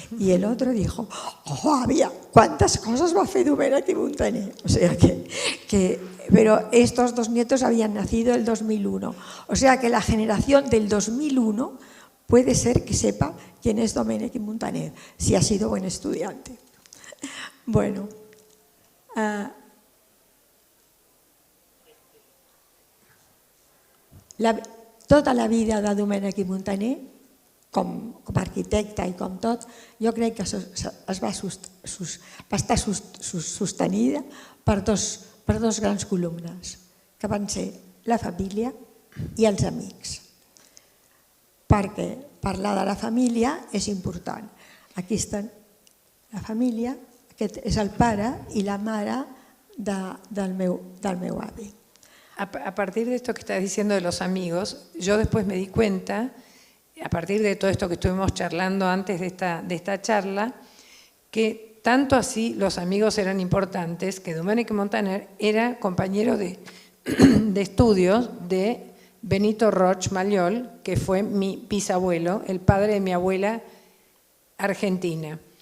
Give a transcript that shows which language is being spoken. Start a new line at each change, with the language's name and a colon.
Spanish: Y el otro dijo, oh, àvia, ¿cuántas cosas va a hacer Domènec i Montaner? O sea pero estos 2 nietos habían nacido en el 2001. O sea que la generación del 2001 puede ser que sepa quién es Domènec i Montaner, si ha sido buen estudiante.
Catalan: Bueno, tota la vida de Domènec i Montaner, com a arquitecte i com tot, jo crec que va estar sostenida per dos grans columnes, que van ser la família i els amics. Perquè parlar de la família és important. Aquí està la família, aquest és el pare i la mare del meu avi.
Spanish: A partir de esto que estás diciendo de los amigos, yo después me di cuenta, a partir de todo esto que estuvimos charlando antes de esta charla, que tanto así los amigos eran importantes, que Domènec i Montaner era compañero de estudios de Benito Roch Mallol, que fue mi bisabuelo, el padre de mi abuela argentina.